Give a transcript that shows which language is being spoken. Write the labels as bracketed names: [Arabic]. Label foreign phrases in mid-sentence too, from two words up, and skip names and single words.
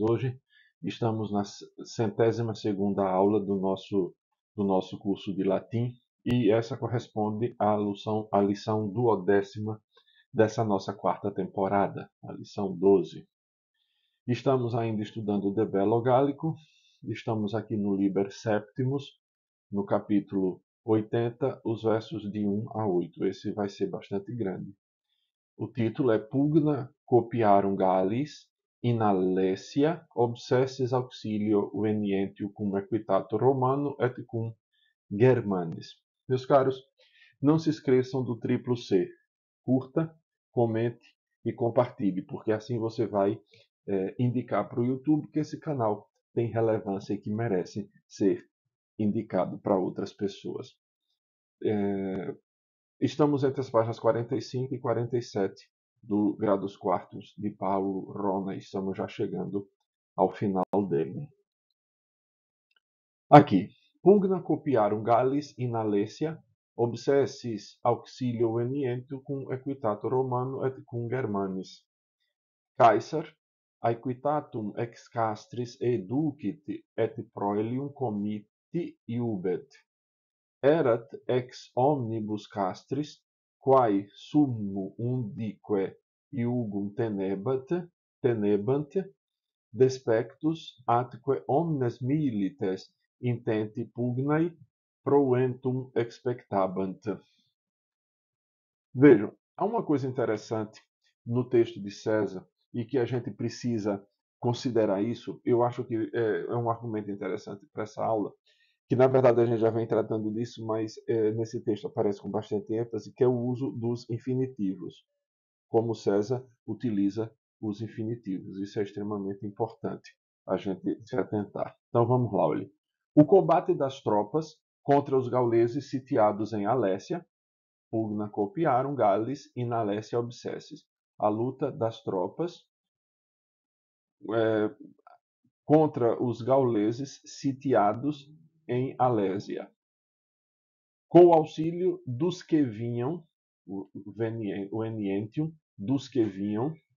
[Portuguese] Hoje estamos na 102ª aula do nosso curso de latim e essa corresponde à lição 12ª dessa nossa quarta temporada, a lição 12. Estamos ainda estudando o De Bello Gallico. Estamos aqui no [Latin] Liber Septimus, [Portuguese] no capítulo 80, os versos de 1 a 8. Esse vai ser bastante grande. O título é [Latin] Pugna copiarum Gallis in Alessia obsessis auxilio venientio cum equitato Romano et cum Germanis. [Portuguese] Meus caros, não se esqueçam do triplo C. Curta, comente e compartilhe, porque assim você vai indicar para o YouTube que esse canal tem relevância e que merece ser indicado para outras pessoas. Estamos entre as páginas 45 e 47 do Grados Quartos de Paulo Rona. Estamos já chegando ao final dele. Aqui. [Latin] Pugna copiarum Gallis in Alessia obsessis auxilio venientio cum equitato Romano et cum Germanis. Caesar aequitatum ex castris educit et proelium comiti iubet. Erat ex omnibus castris, quae summo undique iugum tenebant, despectus atque omnes milites intenti pugnae proventum expectabant. [Portuguese] Vejam, há uma coisa interessante no texto de César e que a gente precisa considerar isso. Eu acho que é um argumento interessante para essa aula, que na verdade a gente já vem tratando disso, mas nesse texto aparece com bastante ênfase, que é o uso dos infinitivos. Como César utiliza os infinitivos. Isso é extremamente importante a gente se atentar. Então vamos lá, olha. O combate das tropas contra os gauleses sitiados em Alessia, [Latin] pugna copiarum Gallis in Alessia obsessis. [Portuguese] A luta das tropas contra os gauleses sitiados em Alésia, com o auxílio dos que vinham, o venientium, dos que vinham.